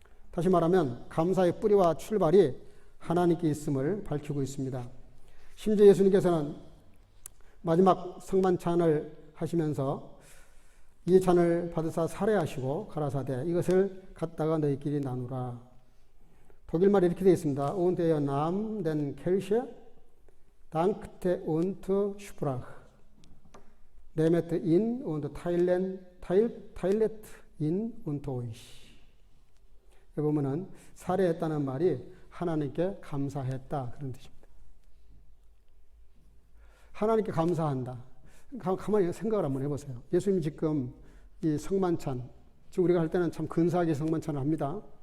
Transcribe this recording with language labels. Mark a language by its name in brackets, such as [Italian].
[Korean] 다시 말하면 감사의 뿌리와 출발이 하나님께 있음을 밝히고 있습니다. 심지어 예수님께서는 마지막 성만찬을 하시면서 이 잔을 받으사 살해하시고 가라사대 이것을 갖다가 너희끼리 나누라. 독일말에 이렇게 되어 있습니다. [German] Und er nahm den Kelch, dankte und sprach, nehmet ihn und teilet ihn unter euch. [Korean] 여기 보면은 살해했다는 말이 하나님께 감사했다 그런 뜻입니다. 하나님께 감사한다. 가만히 생각을 한번 해보세요. 예수님이 지금 이 성만찬, 지금 우리가 할 때는 참 근사하게 성만찬을 합니다.